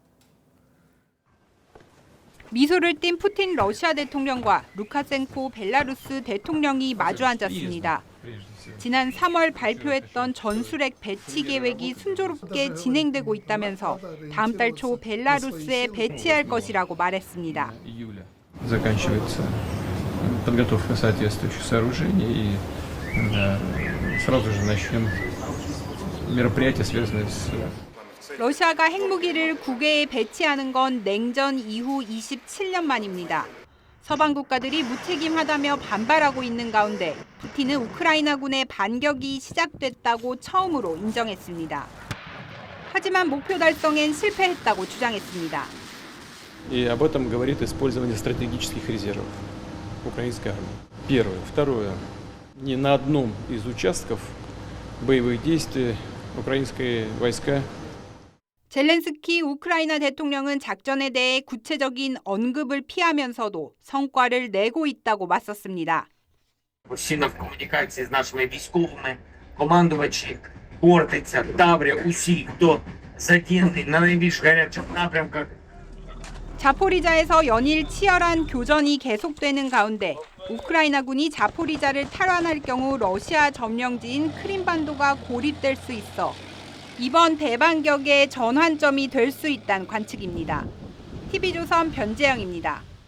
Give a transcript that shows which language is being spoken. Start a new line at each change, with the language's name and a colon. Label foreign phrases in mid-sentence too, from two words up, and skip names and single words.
Korean: 미소를 띤 푸틴 러시아 대통령과 루카셴코 벨라루스 대통령이 마주 앉았습니다. 지난 3월 발표했던 전술핵 배치 계획이 순조롭게 진행되고 있다면서 다음 달 초 벨라루스에 배치할 것이라고 말했습니다.
Russian: Заканчивается подготовка соответствующих сооружений и сразу же начнем мероприятия, связанные с
Korean: 러시아가 핵무기를 국외에 배치하는 건 냉전 이후 27년 만입니다. 서방 국가들이 무책임하다며 반발하고 있는 가운데 푸틴은 우크라이나군의 반격이 시작됐다고 처음으로 인정했습니다. 하지만 목표 달성엔 실패했다고 주장했습니다.
Russian: И об этом говорит использование стратегических резервов украинской армии. Первое. Второе. Ни на одном из участков боевых действий украинские войска
Korean: 젤렌스키 우크라이나 대통령은 작전에 대해 구체적인 언급을 피하면서도 성과를 내고 있다고 맞섰습니다.
Ukrainian: Постійно в комунікації з нашими військовими, командувачі Хортиця, Таврія, усі, хто задіяний на найбільш гарячих напрямках.
Korean: 자포리자에서 연일 치열한 교전이 계속되는 가운데 우크라이나군이 자포리자를 탈환할 경우 러시아 점령지인 크림반도가 고립될 수 있어 이번 대반격의 전환점이 될 수 있다는 관측입니다. TV조선 변재영입니다.